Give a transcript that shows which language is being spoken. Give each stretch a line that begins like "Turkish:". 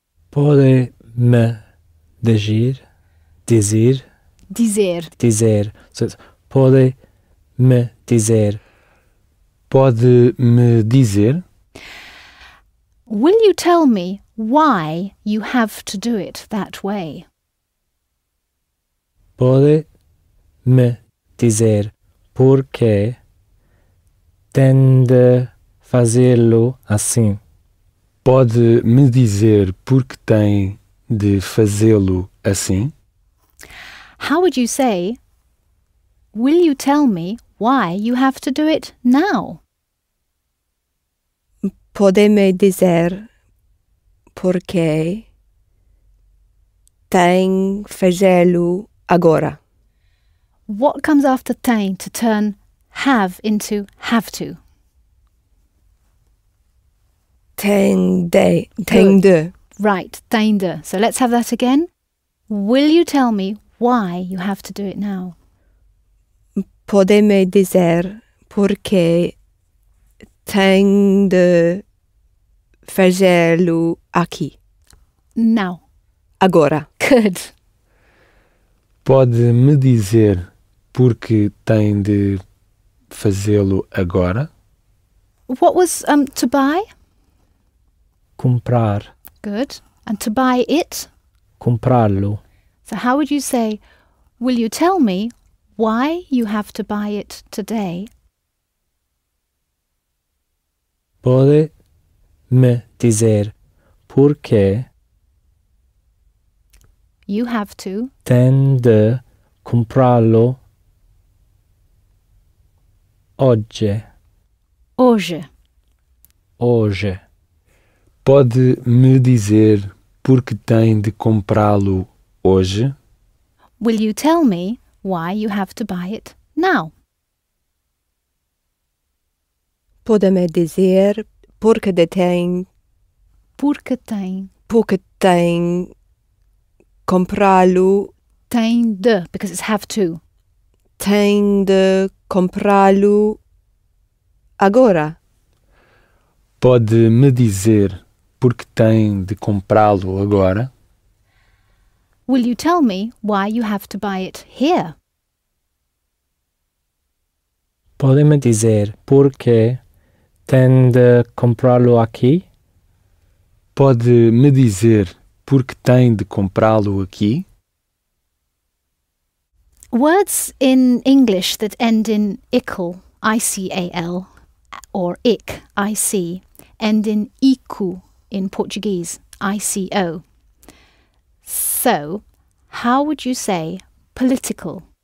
Portuguese: Pode me dizer. Dizer.
English: So it's
Portuguese: pode me dizer. Pode me dizer?
English: Will you tell me why you have to do it that way?
Portuguese: Pode me dizer porque tem de fazê-lo assim. Pode me dizer porque tem de fazê-lo assim?
English: How would you say, will you tell me why you have to do it now?
Portuguese: Pode me dizer porque tem fazê-lo agora?
English: What comes after tem to turn have into have to?
Portuguese: Tem de.
English: Right, tem de. So let's have that again. Will you tell me why you have to do it now?
Portuguese: Pode me dizer porque tem de fazê-lo aqui,
English: Now.
Portuguese: agora.
English: Good.
Portuguese: Pode me dizer porque tem de fazê-lo agora?
English: What was to buy?
Portuguese: Comprar.
English: Good. And to buy it?
Portuguese: Comprá-lo.
English: So how would you say, will you tell me why you have to buy it today?
Portuguese: Pode me dizer porque
English: You have to.
Portuguese: tem de comprá-lo hoje. Hoje. Hoje. Pode me dizer porque tem de comprá-lo hoje?
English: Will you tell me why you have to buy it now?
Portuguese: Pode-me dizer porque tem Porque tem. comprá-lo,
English: Tem de, because it's have to.
Portuguese: tem de comprá-lo agora. Pode me dizer porque tem de comprá-lo agora? Will you tell me why you have to buy it here? Pode-me dizer porque tem de comprá-lo aqui? Pode me dizer porque tem de comprá-lo aqui?
English: Words in English that end in ical, I-C-A-L, or ic, I-C, end in ico in Portuguese, I-C-O. So, how would you say political?